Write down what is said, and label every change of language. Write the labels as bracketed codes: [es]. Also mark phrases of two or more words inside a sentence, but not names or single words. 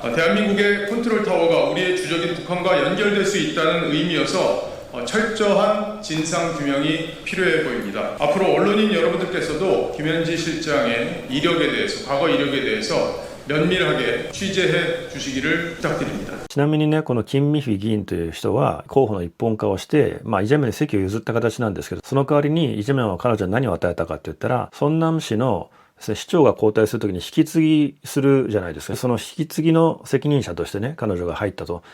[ko] 대한민국의 컨트롤 타워가 우리의 주적인 북한과 연결될 수 있다는 의미여서 철저한 진상 규명이 필요해 보입니다. 앞으로 언론인 여러분들께서도 김현지 실장의 이력에 대해서, 과거 이력에 대해서 면밀하게 취재해 주시기를 부탁드립니다. [ja] ちなみにね、この金美妃議員という人は候補の一本化をして、イ・ジェミョンに席を譲った形なんですけど、その代わりにイ・ジェミョンは彼女に何を与えたかって言ったら、ソンナム市のですね、市長が交代するときに引き継ぎするじゃないですか。その引き継ぎの責任者としてね、彼女が入ったと。